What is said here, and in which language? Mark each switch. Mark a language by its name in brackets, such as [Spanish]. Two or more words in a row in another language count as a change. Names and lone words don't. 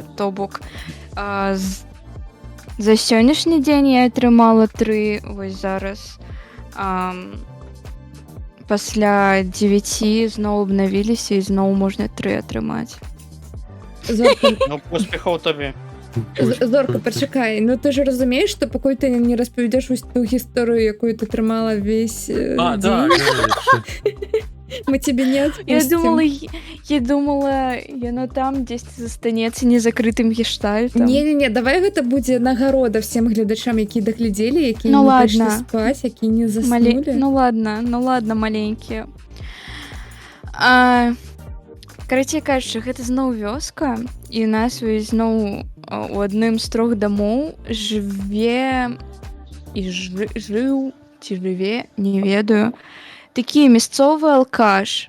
[Belarusian] То бок за сённяшні дзень я атрымала 3, вось зараз. Пасля 9 зноў абнавіліся і зноў можна 3 атрымаць. Ну, поспехаў табе. Зорка, [Ukrainian] почекай, ну ти ж розумієш, що поки ти не розповідаєш ось ту історію, яку ти тримала весь день? Так, [Russian] Мы тебе не отпустим. [Belarusian] Я думала, яно там десь застанецца незакрытым гештальтам. Не-не-не, давай гэта будзе нагорода всем гледачам, які доглядзелі, які ну, не [Russian] ладно. [Belarusian] пайшлі спаць, які не заснулі. Ну ладно, маленькія. Карацей кажучы, гэта зноў вёска, і у нас зноў у адным з 3 дамоў жыве і жыў ці жыве, не ведаю, такі мясцовы алкаш.